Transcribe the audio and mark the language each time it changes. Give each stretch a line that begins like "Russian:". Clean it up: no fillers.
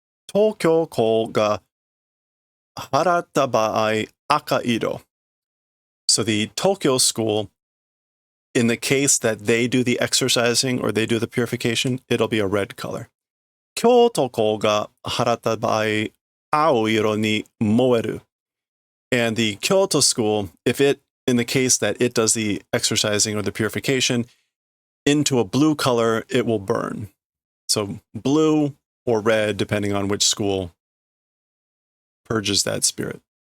Japanese: 東京校が払った場合赤色.
English: So the Tokyo school, in the case that they do the exercising or they do the purification, it'll be a red color.
Japanese: 京都校が払った場合青色に燃える.
English: And the Kyoto school, in the case that it does the exercising or the purification, into a blue color, it will burn. So blue or red, depending on which school purges that spirit.